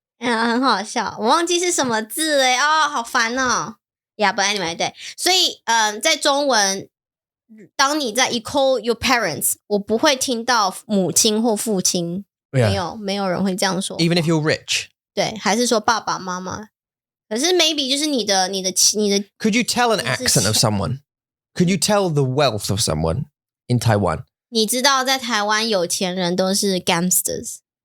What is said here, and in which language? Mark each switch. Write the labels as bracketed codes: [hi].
[zh] 很好笑，我忘记是什么字好烦哦。 [en] Yeah, but anyway， [zh] 对，所以在中文。当你在 [en] you call your parents， [zh] 我不会听到母亲或父亲， 没有人会这样说。 [en] Even if you're rich， [zh] 对，还是说爸爸妈妈。可是 maybe 就是你的。 [en] Could you tell an accent of someone? Could you tell the wealth of someone in Taiwan? [zh] 你知道在台湾有钱人都是 gangsters，